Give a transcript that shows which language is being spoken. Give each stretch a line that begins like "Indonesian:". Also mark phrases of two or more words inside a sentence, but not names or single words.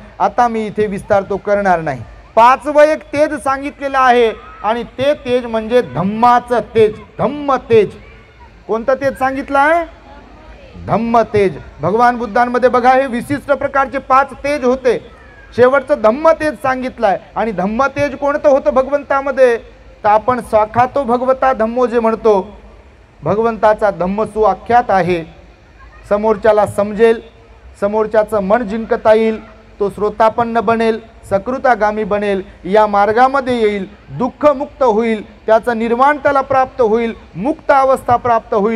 Marathi: आता मी इथे विस्तार तो करणार नाही. 5वं एक तेज सांगितलेलं आहे आणि ते तेज म्हणजे धम्माचं तेज, धम्म तेज. कोणतं तेज सांगितलं आहे? धम्म तेज. भगवान बुद्धांमध्ये बघा हे विशिष्ट प्रकारचे 5 तेज होते. शेवटचं धम्म तेज सांगितलं आहे. आणि धम्म तेज कोणतं होतं भगवंतामध्ये? तर आपण
Pali: स्वाखातो भगवता धम्मो
Marathi: जे म्हणतो, भगवंताचा धम्म सुआख्यात आहे. समोरच्याला समजेल, समोरच्याचं मन जिंकता येईल, तो श्रोतापन्न बनेल, सकृतागामी बनेल, या मार्गामध्ये येईल, दुःखमुक्त होईल, त्याचं निर्वाण त्याला प्राप्त होईल, मुक्त अवस्था प्राप्त होईल.